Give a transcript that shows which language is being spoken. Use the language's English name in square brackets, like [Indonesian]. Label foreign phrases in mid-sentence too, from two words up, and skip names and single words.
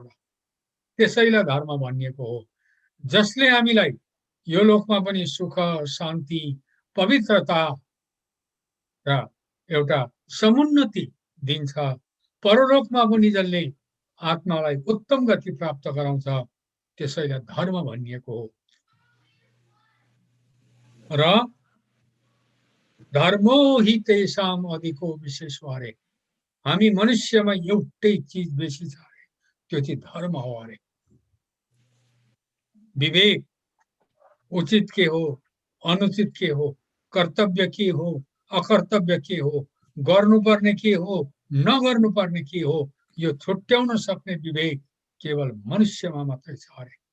[Nepali] त्यसैलाई धर्म भनिएको हो, जसले हामीलाई यो लोकमा पनि सुख, शान्ति, पवित्रता र एउटा समुन्नति दिन्छ, परलोकमा पनि जसले आत्मालाई उत्तम गति प्राप्त गराउँछ, त्यसैलाई धर्म भनिएको हो। [Sanskrit] र धर्मो हि तेषां अधिको विशेषो अरे। [Nepali] हामी मनुष्यमा एउटै चीज बेसी छ अरे, त्यो चाहिँ धर्म हो अरे। विवेक, उचित के हो, अनुचित के हो, कर्तव्य के हो, अकर्तव्य के हो, गर्नुपर्ने के हो, नगर्नुपर्ने के हो, यो छुट्याउन सक्ने विवेक केवल मनुष्यमा मात्रै छ अरे।